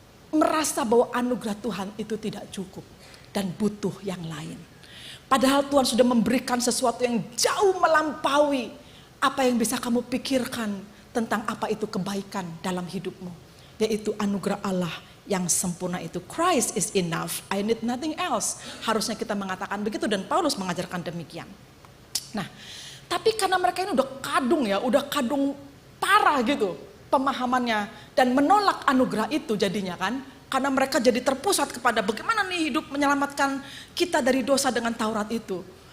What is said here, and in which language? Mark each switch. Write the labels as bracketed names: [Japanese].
[Indonesian] Merasa bahwa anugerah Tuhan itu tidak cukup dan butuh yang lain. Padahal Tuhan sudah memberikan sesuatu yang jauh melampaui apa yang bisa kamu pikirkan tentang apa itu kebaikan dalam hidupmu. Yaitu anugerah Allah yang sempurna itu. [English] Christ is enough, I need nothing else. [Indonesian] Harusnya kita mengatakan begitu dan Paulus mengajarkan demikian. Nah, tapi karena mereka ini udah kadung parah gitu pemahamannya dan menolak anugerah itu jadinya kan. Karena mereka jadi terpusat kepada bagaimana nih hidup menyelamatkan kita dari dosa dengan Taurat itu.